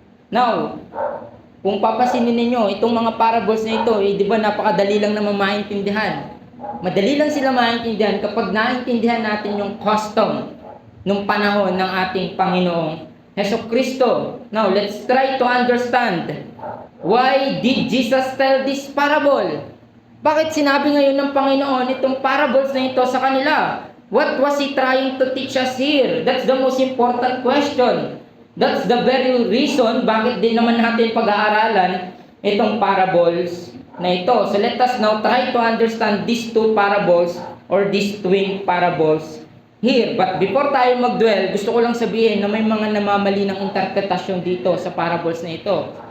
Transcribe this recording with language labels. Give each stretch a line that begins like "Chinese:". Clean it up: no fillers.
Filipino: Now, kung papasinin ninyo, itong mga parables na ito, di ba napakadali lang naman maintindihan. Madali lang sila maintindihan kapag naintindihan natin yung custom nung panahon ng ating Panginoong Hesukristo.
English: Now, let's try to understand why did Jesus tell this parable?
Filipino: Bakit sinabi ngayon ng Panginoon itong parables na ito sa kanila?
English: What was He trying to teach us here? That's the most important question. That's the very reason
Filipino: bakit din naman natin pag-aaralan itong parables na ito.
English: So let us now try to understand these two parables or these twin parables here. But before
Filipino: tayo mag-dwell, gusto ko lang sabihin na may mga namamali ng interpretasyon dito sa parables na ito.